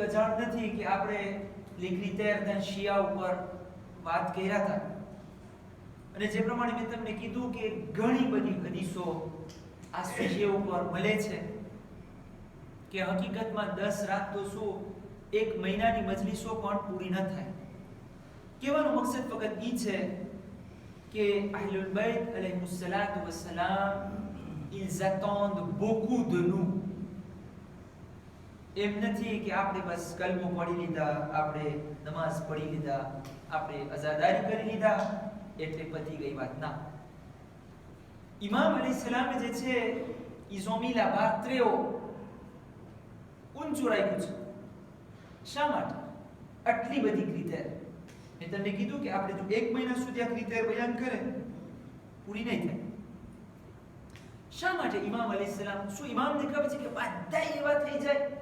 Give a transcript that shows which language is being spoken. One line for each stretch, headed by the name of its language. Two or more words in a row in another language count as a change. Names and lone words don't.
Gujarati: અજાણ નથી કે આપણે
French: les critères d'un chiite
Gujarati: ઉપર વાત કર્યા હતા અને જે પ્રમાણે મેં તમને કીધું કે ઘણી બધી હદીસો આ વિષય ઉપર મળે છે કે હકીકતમાં 10 રાત તો શું એક મહિનાની મજલિસો પણ પૂરી ન થાય. કહેવાનો મકસદ ફક્ત ઈ છે કે
Arabic: أهل البيت عليهم الصلاة والسلام
French: ils attendent beaucoup de nous.
Gujarati: એમ નથી કે આપણે બસ કલમો પઢી લીધા, આપણે નમાઝ પઢી લીધા, આપણે અઝાદારી કરી લીધા એટલે પતી ગઈ વાત.
French: ના,
Arabic: إمام عليه السلام
Gujarati: જે છે
French: ils ont mis la barre très haut,
Gujarati: ઊંચું રાખ્યું છે. શા માટે આટલી બધી ક્રિતેર? મેં તમને કીધું કે આપણે જો એક મહિના સુધી આ ક્રિતેર બયાન કરે પૂરી નહીં થાય. શા માટે
Arabic: إمام عليه السلام?
Gujarati: શું ઇમામને ખબર છે કે બધા એવા થઈ જાય?